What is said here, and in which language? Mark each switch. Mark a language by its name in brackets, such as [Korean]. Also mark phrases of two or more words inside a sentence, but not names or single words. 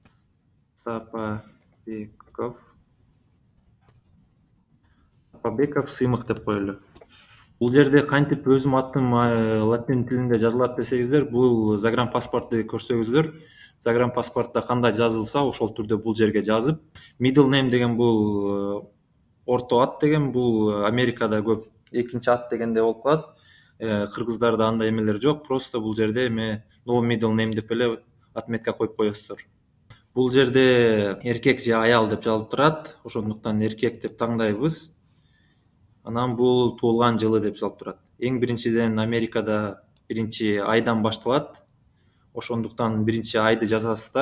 [Kyrgyz] Сапабеков Сыймык деп коелу. Бул жерде кантип өзүм атым латин тилинде жазылат десеңиздер, бул загранпаспортду көрсөңүздөр, загранпаспортто кандай жазылса ошол түрдө бул жерге жазып, [English] middle name [Kyrgyz] деген бул орто ат деген, бул Америкада көп экинчи ат дегенде болуп калат. Кыргыздарда андай эмелер жок, просто бул жерде эме [English] no middle name [Kyrgyz] деп эле отметка коюп коесуздар. Бул жерде эркек же аял деп жазылып турат, ошондуктан эркек деп тандайбыз. Анан бул туулган жылы деп жазылып турат. Эң биринчиден Америкада биринчи айдан башталат. Ошондуктан биринчи айды жазасыздар.